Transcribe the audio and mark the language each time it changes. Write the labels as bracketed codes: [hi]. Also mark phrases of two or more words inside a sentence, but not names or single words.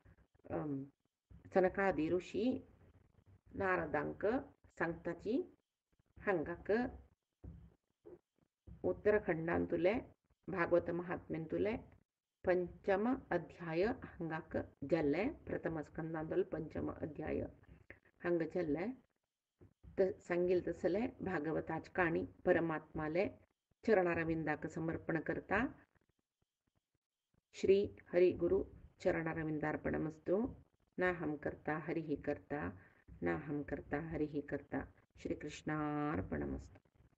[kok] सनकादी ऋषी नारदांक सांगताची हांगाक उत्तराखंडांतुले भागवत महात्म्यांतुले पंचम अध्याय हांगाक जाल्ले प्रथम स्कंदांतलो पंचम अध्याय हांगा जाल्ले सांगिल्ले तसले भागवताची काणी परमात्माले चरणारविंदाक समर्पण करता [sa] श्री हरि गुरु चरणारविंदार्पणमस्तु नाहं कर्ता हरिः कर्ता नाहं कर्ता हरिः कर्ता श्री कृष्णार्पणमस्तु।